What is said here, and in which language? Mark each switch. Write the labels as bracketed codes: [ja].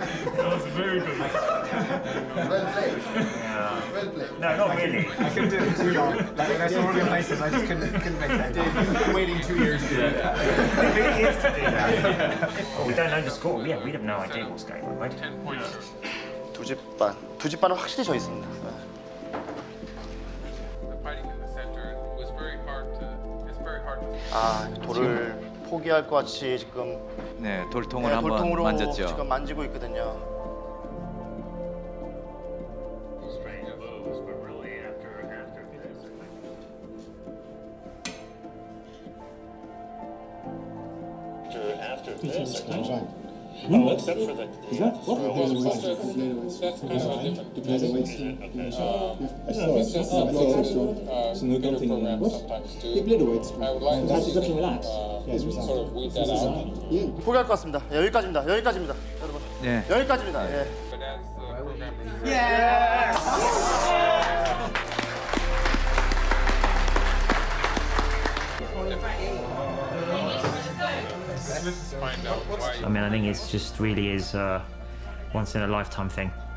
[en] That was very good. Well played. Well played. No, not really. I couldn't do it too long. Like when I saw all your faces, I just couldn't make that. You've been waiting 2 years to do that. 2 years to do that. Well, we don't know the score. Yeah, we have no idea what's going on, right? 10 points. [ko] 두 집 반은 확실히 져 있습니다. [en] The fighting in the center was very hard to. It's very hard to. [ko] 아, 돌을 포기할 것 같이 지금 네, 돌통을 한번 돌통으로 만졌죠. 지금 만지고 있거든요. [en] After this, I think. Well, except for the [ko] 포기할 것 같습니다. 여기까지입니다. 여기까지입니다, 여러분. 네. 여기까지입니다. 예. [en] I mean, I think it's just really is a once in a lifetime thing.